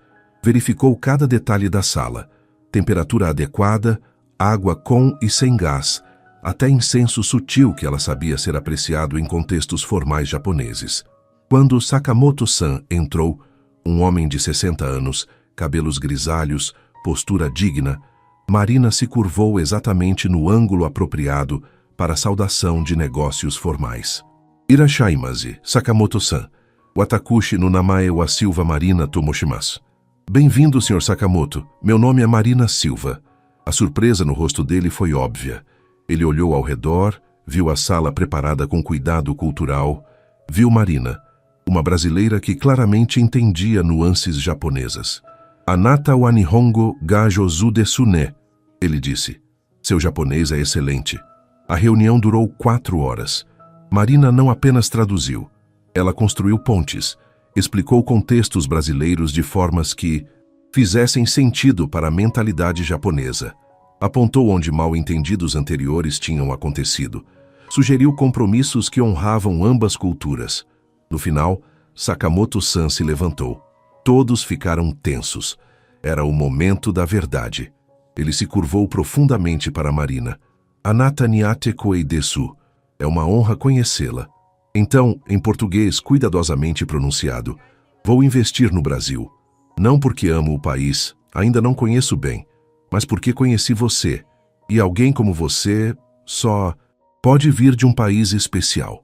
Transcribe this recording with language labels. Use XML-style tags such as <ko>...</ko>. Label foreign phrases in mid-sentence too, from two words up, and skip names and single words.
<pt>Verificou cada detalhe da sala. Temperatura adequada, água com e sem gás, até incenso sutil que ela sabia ser apreciado em contextos formais japoneses. Quando Sakamoto-san entrou, um homem de 60 anos, cabelos grisalhos, postura digna, Marina se curvou exatamente no ângulo apropriado para a saudação de negócios formais.</pt> <ja>いらっしゃいます、坂本さん. 私の名前はシルバ・マリナと申します.</ja> <pt>Bem-vindo, Sr. Sakamoto. Meu nome é Marina Silva. A surpresa no rosto dele foi óbvia. Ele olhou ao redor, viu a sala preparada com cuidado cultural, viu Marina, uma brasileira que claramente entendia nuances japonesas.</pt> <ja>あなたは日本語が上手ですね,</ja> <pt>ele disse. Seu japonês é excelente. A reunião durou 4 horas. Marina não apenas traduziu. Ela construiu pontes, explicou contextos brasileiros de formas que fizessem sentido para a mentalidade japonesa. Apontou onde mal-entendidos anteriores tinham acontecido. Sugeriu compromissos que honravam ambas culturas. No final, Sakamoto-san se levantou. Todos ficaram tensos. Era o momento da verdade. Ele se curvou profundamente para Marina.</pt> <ja>あなたに会えて光栄です.</ja> <pt>É uma honra conhecê-la. Então, em português cuidadosamente pronunciado, vou investir no Brasil. Não porque amo o país, ainda não conheço bem, mas porque conheci você. E alguém como você só pode vir de um país especial.</pt>